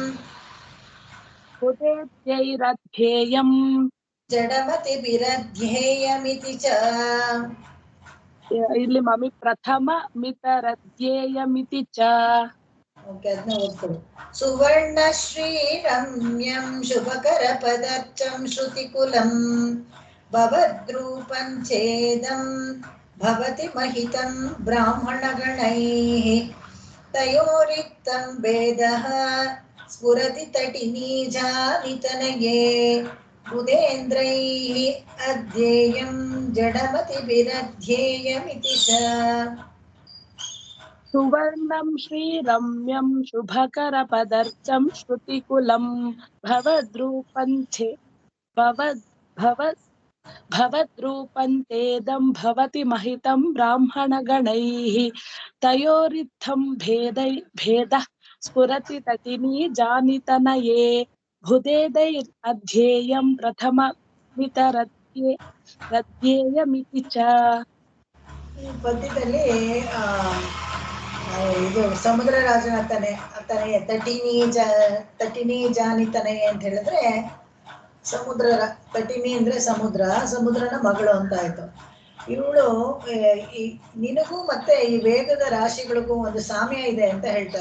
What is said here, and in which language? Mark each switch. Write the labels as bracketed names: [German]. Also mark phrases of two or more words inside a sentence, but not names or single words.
[Sanskrit] ಬುಧೇದ್ಯೈರಧ್ಯೇಯಂ. ಜಡಮತಿಭಿರಧ್ಯೇಯಮಿತಿ ಚ. [Kannada] ಇಲ್ಲಿ ಮಮ್ಮಿ [Sanskrit] ಪ್ರಥಮ ಮಿತರಧ್ಯೇಯಮಿತಿ ಚ. [Kannada] ಓಕೆ, ಅದನ್ನ ಓದ್ಕೊಳ್ಳಿ. [Sanskrit] ಸುವರ್ಣ ಶ್ರೀ ರಮ್ಯಂ ಶುಭಕರ ಪದರ್ಚಂ ಶ್ರುತಿಕುಲಂ ಭವದ್ರೂಪಂ ಛೇದಂ ಭವತಿ ಮಹಿತಂ ಬ್ರಾಹ್ಮಣಗಣೈಃ. ತಯೋರಿತ್ತಂ ಭೇದಃ ಸ್ಫುರತಿ ತಟಿನಿ ಜಾನಿತನಯೇ. बुधेन्द्रैः अध्येयं जडमतिभिरध्येयमिति च सुवर्णं श्रीरम्यं शुभकरपदर्चं श्रुतिकुलं भवद्रूपञ्चे भवद् भवद् भवद्रूपन्तेदं भवति महितं ब्राह्मणगणैः तयोरित्थं भेदः स्फुरति तटिनी जानितनये भुदेदैरध्येयं प्रथममितरध्येयमिति च [Kannada] ಈ ಪದ್ಯದಲ್ಲಿ ಇದು ಸಮುದ್ರ ರಾಜನ ತನೆಯ ತಟಿನಿ ಜಾನಿತನೆಯೇ ಅಂತ ಹೇಳಿದ್ರೆ ತಟಿನಿ ಅಂದ್ರೆ ಸಮುದ್ರನ ಮಗಳು ಅಂತ ಆಯ್ತು. ಇವಳು ನಿನಗೂ ಮತ್ತೆ ಈ ವೇದದ ರಾಶಿಗಳಿಗೂ ಒಂದು ಸಾಮ್ಯ ಇದೆ ಅಂತ ಹೇಳ್ತಾರೆ.